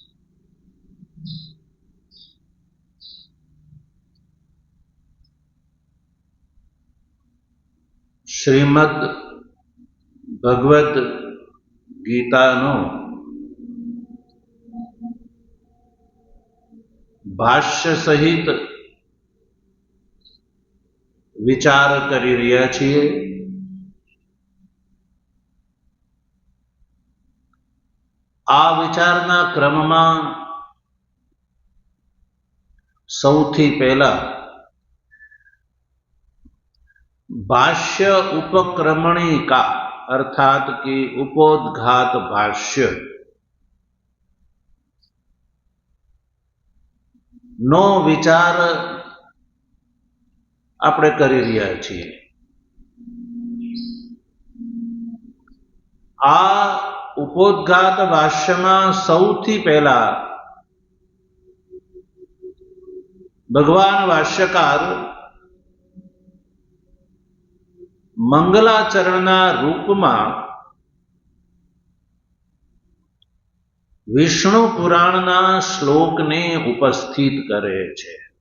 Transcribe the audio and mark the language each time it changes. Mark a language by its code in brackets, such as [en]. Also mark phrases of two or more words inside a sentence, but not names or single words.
[gu] શ્રીમદ ભગવદ ગીતાનો ભાષ્ય સહિત વિચાર કરી રહ્યા છીએ। આ વિચારના ક્રમમાં સૌથી પહેલા ભાષ્ય ઉપક્રમણિકા અર્થાત કિ ઉપોદ્ઘાત ભાષ્ય નો વિચાર આપણે કરી રહ્યા છીએ। આ उपोद्घात भाष्यમાં સૌથી પહેલા ભગવાન ભાષ્યકાર મંગલાચરણના રૂપમાં વિષ્ણુ પુરાણના શ્લોકને ઉપસ્થિત કરે છે।